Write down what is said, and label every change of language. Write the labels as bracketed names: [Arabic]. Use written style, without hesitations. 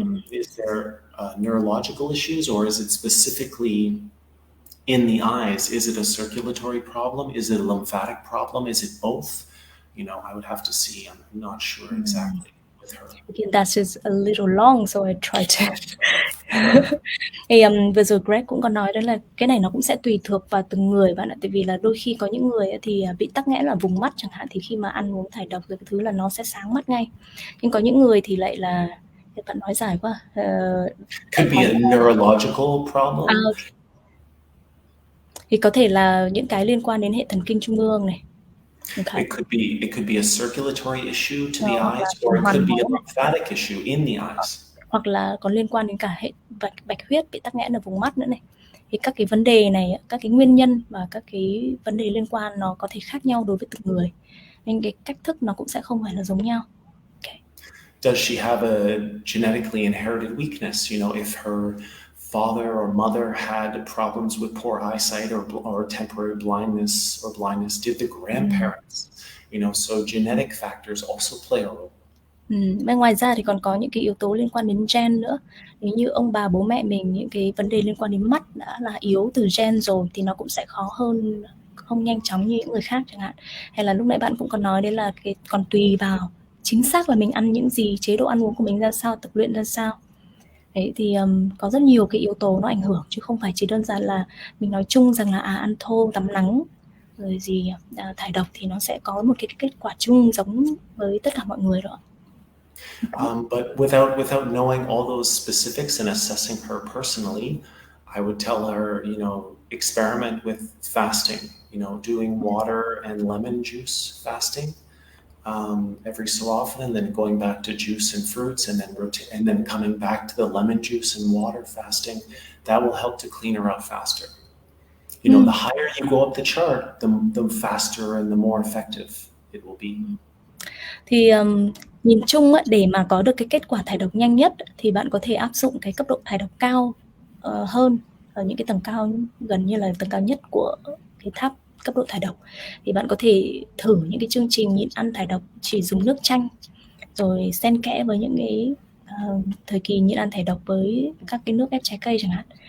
[English] Is there neurological issues, or is it specifically in the eyes? Is it a circulatory problem? Is it a lymphatic problem? Is it both? I would have to see. I'm not sure exactly with her. Again, that is a little long, so I try to. [Vietnamese] Thì vừa rồi Greg cũng có nói đó là cái này nó cũng sẽ tùy thuộc vào từng người bạn ạ. Tại vì là đôi khi có những người thì bị tắc nghẽn ở vùng mắt chẳng hạn, thì khi mà ăn uống thải độc rồi cái thứ là nó sẽ sáng mắt ngay. Nhưng có những người thì lại là, bạn nói dài quá. [English] Could be a neurological problem. Okay. [Vietnamese] Thì có thể là những cái liên quan đến hệ thần kinh trung ương này. [English] Okay. It could be a circulatory issue to the eyes, or it could be a lymphatic issue in the eyes. [Vietnamese] Hoặc là còn liên quan đến cả hệ bạch huyết bị tắc nghẽn ở vùng mắt nữa này. Thì các cái vấn đề này, các cái nguyên nhân và các cái vấn đề liên quan nó có thể khác nhau đối với từng người, nên cái cách thức nó cũng sẽ không phải là giống nhau. [English] Okay. Does she have a genetically inherited weakness? If her father or mother had problems with poor eyesight or temporary blindness, did the grandparents? So genetic factors also play a role. [Vietnamese] Và ngoài ra thì còn có những cái yếu tố liên quan đến gen nữa. Nếu như ông bà bố mẹ mình những cái vấn đề liên quan đến mắt đã là yếu từ gen rồi thì nó cũng sẽ khó hơn, không nhanh chóng như những người khác chẳng hạn. Hay là lúc nãy bạn cũng còn nói đấy là cái còn tùy vào chính xác là mình ăn những gì, chế độ ăn uống của mình ra sao, tập luyện ra sao. Đấy thì có rất nhiều cái yếu tố nó ảnh hưởng, chứ không phải chỉ đơn giản là mình nói chung rằng là ăn thô tắm nắng rồi gì thải độc thì nó sẽ có một cái kết quả chung giống với tất cả mọi người rồi. [English] But without knowing all those specifics and assessing her personally, I would tell her, experiment with fasting, doing water and lemon juice fasting every so often, and then going back to juice and fruits, and then coming back to the lemon juice and water fasting. That will help to clean her out faster. The higher you go up the chart, the faster and the more effective it will be. [Vietnamese] Thì nhìn chung để mà có được cái kết quả thải độc nhanh nhất thì bạn có thể áp dụng cái cấp độ thải độc cao hơn ở những cái tầng cao, gần như là tầng cao nhất của cái tháp cấp độ thải độc, thì bạn có thể thử những cái chương trình nhịn ăn thải độc chỉ dùng nước chanh, rồi xen kẽ với những cái thời kỳ nhịn ăn thải độc với các cái nước ép trái cây chẳng hạn.